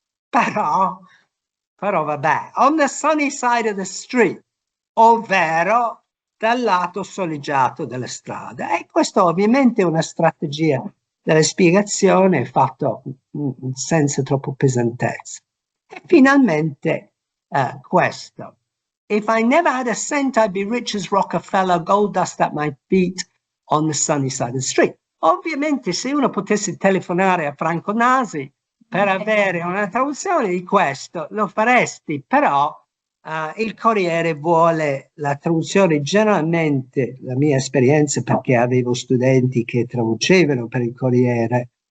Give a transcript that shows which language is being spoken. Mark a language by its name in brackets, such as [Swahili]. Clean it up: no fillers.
[Italian] Però vabbè, [English] on the sunny side of the street, [Italian] ovvero dal lato soleggiato della strada. E questo ovviamente è una strategia della spiegazione fatta senza troppo pesantezza. E finalmente questo. [English] If I never had a cent, I'd be rich as Rockefeller, gold dust at my feet on the sunny side of the street. [Italian] Ovviamente se uno potesse telefonare a Franco Nasi per avere una traduzione di questo, lo faresti, però il Corriere vuole la traduzione, generalmente, la mia esperienza, perché avevo studenti che traducevano per il Corriere,